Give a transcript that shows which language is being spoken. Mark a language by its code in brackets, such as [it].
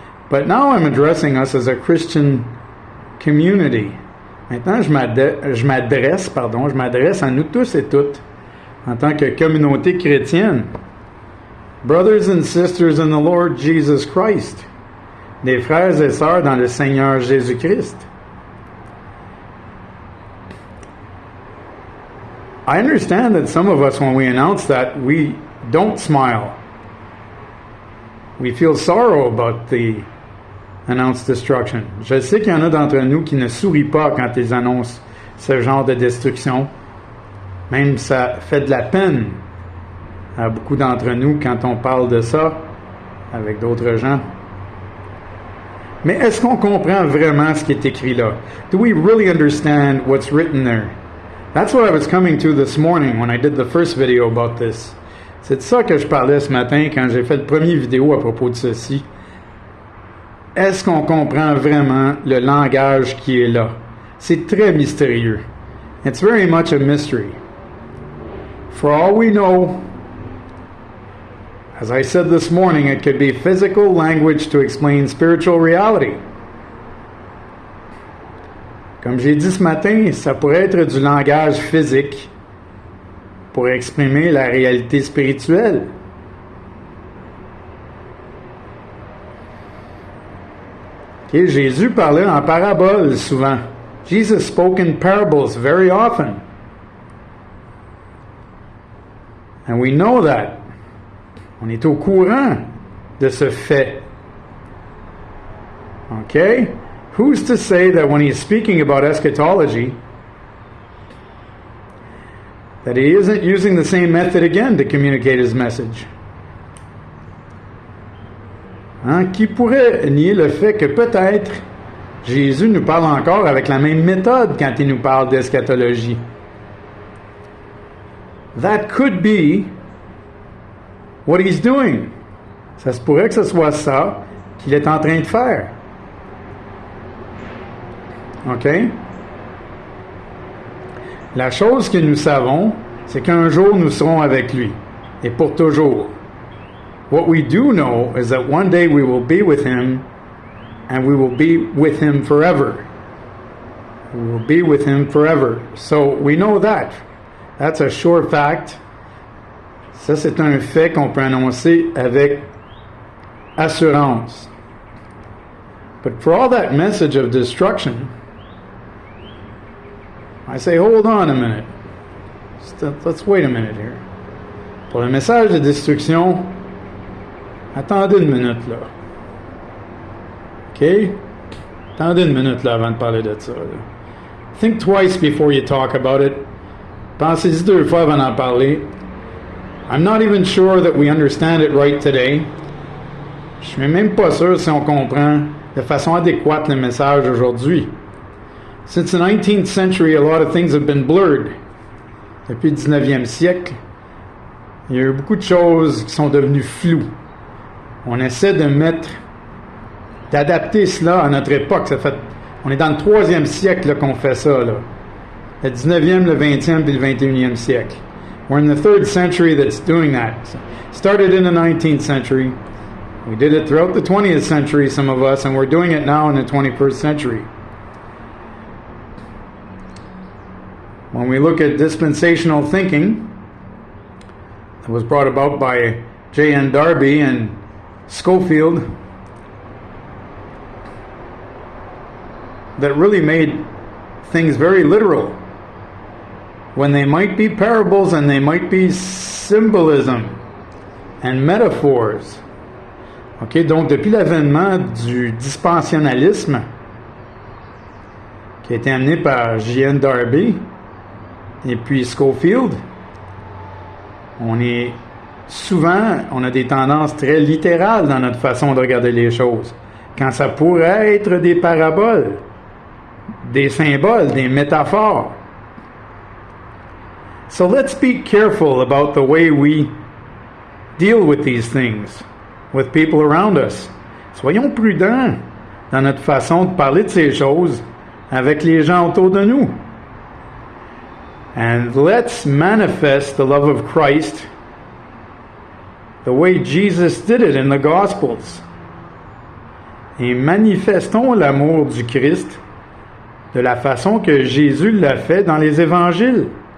[en] But now I'm addressing us as a Christian community. [fr] Maintenant, je m'adresse à nous tous et toutes en tant que communauté chrétienne. [en] Brothers and sisters in the Lord Jesus Christ. [fr] Des frères et sœurs dans le Seigneur Jésus-Christ. [en] I understand that some of us, when we announce that, we don't smile. We feel sorrow about the announced destruction. [fr] Je sais qu'il y en a d'entre nous qui ne sourient pas quand ils annoncent ce genre de destruction. Même ça fait de la peine à beaucoup d'entre nous quand on parle de ça avec d'autres gens. Mais est-ce qu'on comprend vraiment ce qui est écrit là? [en] Do we really understand what's written there? That's what I was coming to this morning when I did the first video about this. [fr] C'est de ça que je parlais ce matin quand j'ai fait le premier vidéo à propos de ceci. Est-ce qu'on comprend vraiment le langage qui est là? C'est très mystérieux. [en] It's very much a mystery. For all we know, as I said this morning, it could be physical language to explain spiritual reality. [fr] Comme j'ai dit ce matin, ça pourrait être du langage physique pour exprimer la réalité spirituelle. Okay, Jésus parlait en paraboles souvent. [en] Jesus spoke in parables very often. And we know that. [fr] On est au courant de ce fait. [en] Okay? Who's to say that when he's speaking about eschatology, that he isn't using the same method again to communicate his message? [fr] Qui pourrait nier le fait que peut-être Jésus nous parle encore avec la même méthode quand il nous parle d'eschatologie? [en] That could be what he's doing. [fr] Ça se pourrait que ce soit ça qu'il est en train de faire. [en] OK? [fr] La chose que nous savons, c'est qu'un jour nous serons avec lui, et pour toujours. [en] What we do know is that one day we will be with him, and we will be with him forever. We will be with him forever. So we know that. That's a sure fact. [fr] Ça, c'est un fait qu'on peut annoncer avec assurance. [en] But for all that message of destruction, I say, hold on a minute. Let's wait a minute here. [fr] Pour le message de destruction, attendez une minute là. OK? Attendez une minute là avant de parler de ça. Là. [en] Think twice before you talk about it. [fr] Pensez-y deux fois avant d'en parler. [en] I'm not even sure that we understand it right today. [fr] Je suis même pas sûr si on comprend de façon adéquate le message aujourd'hui. [en] Since the 19th century, a lot of things have been blurred. [fr] Depuis le 19e siècle, il y a eu beaucoup de choses qui sont devenues floues. On essaie d'adapter cela à notre époque. On est dans le 3e siècle là, qu'on fait ça. Là. Le 19e, le 20e et le 21e siècle. [en] We're in the 3rd century that's doing that. Started in the 19th century. We did it throughout the 20th century, some of us, and we're doing it now in the 21st century. When we look at dispensational thinking, it was brought about by J.N. Darby and Schofield, that really made things very literal, when they might be parables and they might be symbolism and metaphors. [fr] Okay, donc depuis l'avènement du dispensationalisme qui a été amené par J.N. Darby et puis Schofield, on a des tendances très littérales dans notre façon de regarder les choses, quand ça pourrait être des paraboles, des symboles, des métaphores. [en] So let's be careful about the way we deal with these things with people around us. [fr] Soyons prudents dans notre façon de parler de ces choses avec les gens autour de nous. [en] And let's manifest the love of Christ the way Jesus did it in the Gospels. [fr] Et manifestons l'amour du Christ de la façon que Jésus l'a fait dans les évangiles.